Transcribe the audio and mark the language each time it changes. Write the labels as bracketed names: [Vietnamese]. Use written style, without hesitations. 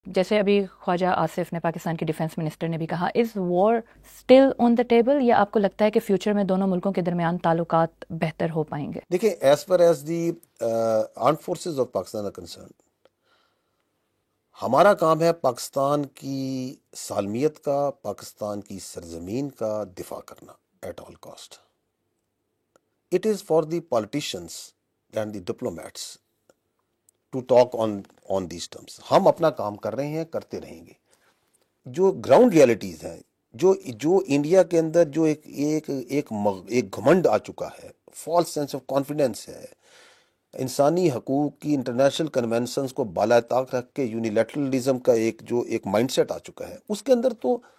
[Urdu] جیسے ابھی خواجہ آصف نے پاکستان کے ڈیفنس منسٹر نے بھی کہا، [English] is war still on the table, [Urdu] یا آپ کو لگتا ہے کہ فیوچر میں دونوں ملکوں کے درمیان تعلقات بہتر ہو پائیں گے؟ دیکھیں، [English] as per as the armed forces of Pakistan are concern, [Urdu] ہمارا کام ہے پاکستان کی سالمیت کا، پاکستان کی سرزمین کا دفاع کرنا [English] At all cost. It is for the politicians and the diplomats to talk on these terms. [Urdu] ہم اپنا کام کر رہے ہیں، کرتے رہیں گے. جو گراؤنڈ ریالٹیز ہیں، جو انڈیا کے اندر جو ایک گھمنڈ آ چکا ہے، [English] false sense of confidence [Urdu] ہے، انسانی حقوق کی انٹرنیشنل کنونشنز کو بالائے طاق رکھ کے یونیلیٹرلزم کا ایک مائنڈ سیٹ آ چکا ہے، اس کے اندر تو